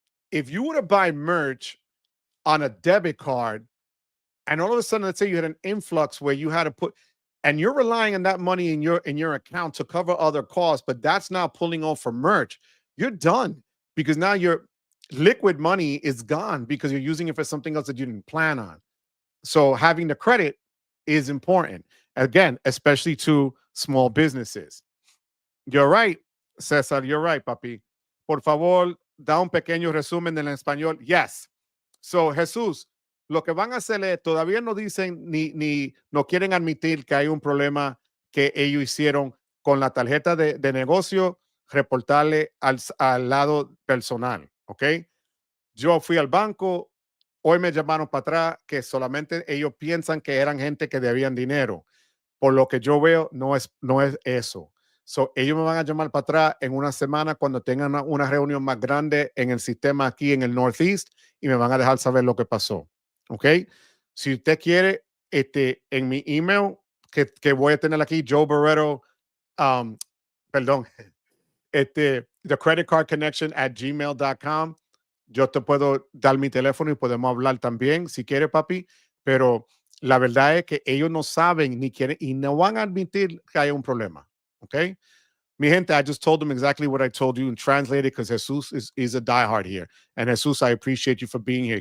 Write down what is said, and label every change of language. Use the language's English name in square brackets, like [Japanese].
[English] If you were to buy merch on a debit card, and all of a sudden, let's say you had an influx where you had to put, and you're relying on that money in your account to cover other costs, but that's now pulling off for merch, you're done, because now your liquid money is gone because you're using it for something else that you didn't plan on. So having the credit is important. Again, especially to small businesses. You're right, Cesar. You're right, papi. [Spanish] Por favor, da un pequeño resumen en español. Yes. So, Jesús, lo que van a hacer es, todavía no dicen ni no quieren admitir que hay un problema que ellos hicieron con la tarjeta de negocio, reportarle al lado personal, ¿ok? Yo fui al banco, hoy me llamaron para atrás que solamente ellos piensan que eran gente que debían dinero. Por lo que yo veo, no es eso. So, ellos me van a llamar para atrás en una semana cuando tengan una reunión más grande en el sistema aquí en el Northeast y me van a dejar saber lo que pasó. ¿Ok? Si usted quiere, en mi email que voy a tener aquí, Joe Guerrero, perdón, the credit card connection at gmail.com. Yo te puedo dar mi teléfono y podemos hablar también si quiere, papi, pero la verdad es que ellos no saben ni quieren y no van a admitir que hay un problema. [English] Okay? [Spanish] Mi gente, [English] I just told them exactly what I told you and translated because Jesus is a diehard here. And Jesus, I appreciate you for being here.